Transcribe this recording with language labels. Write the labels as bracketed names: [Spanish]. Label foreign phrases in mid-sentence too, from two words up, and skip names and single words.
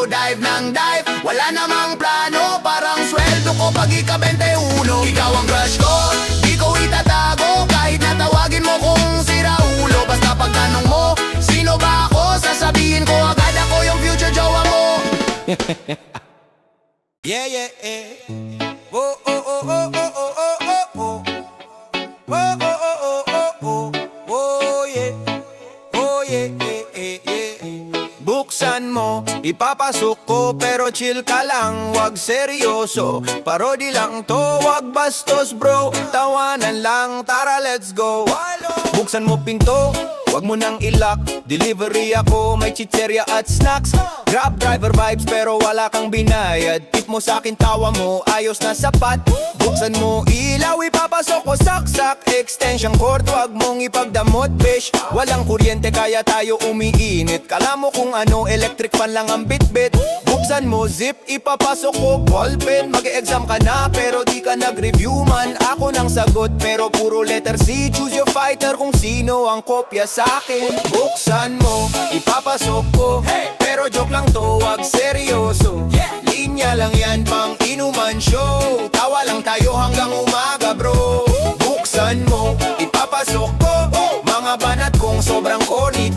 [Filipino] Dive ng dive, wala namang plano, parang sweldo ko pag ika-21. Ikaw ang crush ko, di ko itatago, kahit natawagin mo kung siraulo. Basta pag tanong mo, sino ba ako, sasabihin ko agad ako yung future jowa mo. [English] Yeah, yeah, yeah. Oh, oh, oh, oh, oh, oh, oh, oh, oh. Oh, oh, oh, oh, oh, oh. Oh, yeah. Oh, yeah, yeah, yeah, yeah. [Filipino] Buksan mo, ipapasok ko, pero chill ka lang, wag seryoso. Parody lang to, wag bastos bro. Tawanan lang, tara [English] let's go. [Filipino] Buksan mo pinto, wag mo nang ilak. Delivery ako, may chicherya at snacks. Grab [English] driver vibes [Filipino] pero wala kang binayad. Tip mo sa'kin, tawa mo, ayos na sapat. Buksan mo ilaw, ipapasok ko saksak. Extension cord, wag mong ipagdamot bish. Walang kuryente kaya tayo umiinit. Kala mo kung ano, [English] electric fan [Filipino] lang ang bitbit. Buksan mo zip, ipapasok ko ballpen. Mag-e-exam ka na pero di ka nag-review man. Ako nang sagot pero puro letter C. [English] Choose your fighter [Filipino] kung sino ang kopya sa'kin. Buksan mo, ipapasok ko, pero joke lang to, wag seryoso. Linya lang yan, pang inuman show. Tawa lang tayo hanggang umaga bro. Buksan mo, ipapasok ko, mga banat kong sobrang konito.